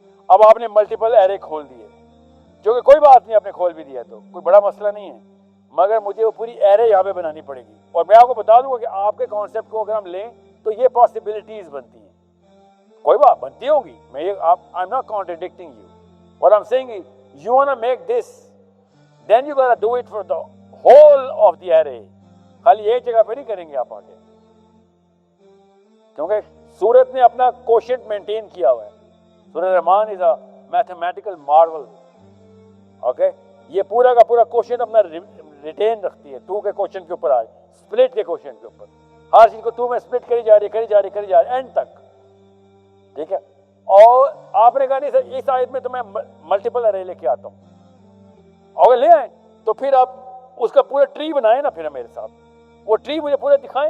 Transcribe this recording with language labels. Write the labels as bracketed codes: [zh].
[ur] اب آپ نے ملٹیپل ایرے کھول دیے, جو کہ کوئی بات نہیں, آپ نے کھول بھی دیا تو کوئی بڑا مسئلہ نہیں ہے, مگر مجھے وہ پوری ایرے یہاں پہ بنانی پڑے گی. اور میں آپ کو بتا دوں گا کہ آپ کے کانسیپٹ کو اگر ہم لیں تو یہ پاسبلٹیز بنتی ہیں, کوئی بات بنتی ہوگی. میں یہ [en] I am not contradicting you. What I'm saying is, you want to make this, then you gotta do it for the whole of the array. [ur] خالی ایک جگہ پہ نہیں کریں گے آپ آگے, کیونکہ سورت نے اپنا کوشنٹ مینٹین کیا ہوا ہے. [en] Surah Rahman is a mathematical marvel. [ur] Okay, یہ پورا کا پورا کوشنٹ اپنا ریٹین رکھتی ہے 2 کے کوشنٹ کے اوپر, آئے سپلٹ کے کوشنٹ کے اوپر. ہر چیز کو 2 میں سپلٹ کری جا رہی اینڈ تک. ٹھیک ہے, اور آپ نے کہا نہیں سر اس آیت میں تو میں ملٹیپل ارے لے کے آتا ہوں, اگر لے آئیں تو پھر آپ اس کا پورا ٹری بنائیں نا پھر میرے ساتھ, وہ ٹری مجھے پورا دکھائیں.